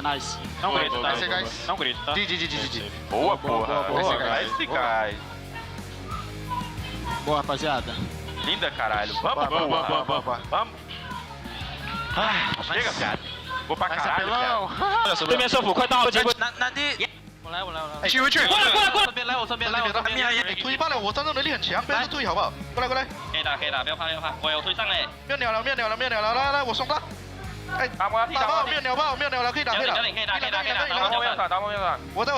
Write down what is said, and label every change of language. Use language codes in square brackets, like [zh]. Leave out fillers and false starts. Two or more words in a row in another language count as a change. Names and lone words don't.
[pt] Não grita, tá? Guys. Não grita, tá? GG. Boa, porra. Nice, guys. Boa, rapaziada. Linda, caralho. Vamos. Chega, cara. Vou pra caralho, cara. [zh] 对面射辅，快到！那第。我来。回去。过来！我这边来。推罢了，我战斗能力很强，不要推好不好？过来。可以打，不要怕。我有推上嘞。没有鸟了，来，我送他。哎，打爆，没有鸟了，可以打。可以打。打爆，我在。